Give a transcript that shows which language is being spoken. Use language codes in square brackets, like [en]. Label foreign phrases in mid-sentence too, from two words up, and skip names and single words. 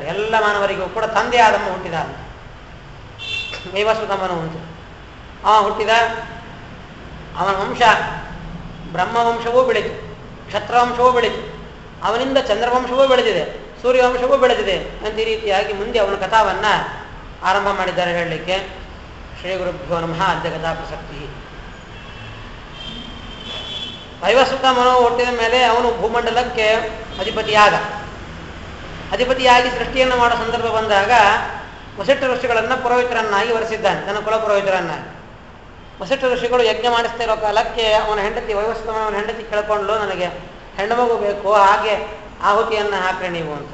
[kn] ಎಲ್ಲ ಮಾನವರಿಗೂ ಕೂಡ ತಂದೆ ಆದಮ್ಮ ಹುಟ್ಟಿದ ವೈವಸ್ವತಮನು ಅಂತ ಹುಟ್ಟಿದ. ಅವನ ವಂಶ ಬ್ರಹ್ಮವಂಶವೂ ಬೆಳೀತು, ಕ್ಷತ್ರವಂಶವೂ ಬೆಳೀತು, ಅವನಿಂದ ಚಂದ್ರವಂಶವೂ ಬೆಳೆದಿದೆ, ಸೂರ್ಯವಂಶವೂ ಬೆಳೆದಿದೆ ಅಂತ ಈ ರೀತಿಯಾಗಿ ಮುಂದೆ ಅವನ ಕಥಾವನ್ನು ಆರಂಭ ಮಾಡಿದ್ದಾರೆ ಹೇಳಲಿಕ್ಕೆ. [sa] ಶ್ರೀ ಗುರುಭ್ಯೋ ನಮಃ. ಅದ್ಯ ಕಥಾ ಪ್ರಸಕ್ತಿ. [kn] ವೈವಸ್ವತಮನು ಹುಟ್ಟಿದ ಮೇಲೆ ಅವನು ಭೂಮಂಡಲಕ್ಕೆ ಅಧಿಪತಿಯಾಗಿ ಸೃಷ್ಟಿಯನ್ನು ಮಾಡೋ ಸಂದರ್ಭ ಬಂದಾಗ ವಸಿಷ್ಠ ಋಷಿಗಳನ್ನು ಪುರೋಹಿತರನ್ನಾಗಿ ವರೆಸಿದ್ದಾನೆ, ತನ್ನ ಕುಲ ಪುರೋಹಿತರನ್ನಾಗಿ. ವಸಿಷ್ಠ ಋಷಿಗಳು ಯಜ್ಞ ಮಾಡಿಸ್ತಾ ಇರೋ ಕಾಲಕ್ಕೆ ಅವನ ಹೆಂಡತಿ ವೈವಸ್ವತಮನ ಹೆಂಡತಿ ಕೇಳ್ಕೊಂಡು, ನನಗೆ ಹೆಣ್ಣು ಮಗು ಬೇಕು, ಹಾಗೆ ಆಹುತಿಯನ್ನು ಹಾಕ್ರಿ ನೀವು ಅಂತ.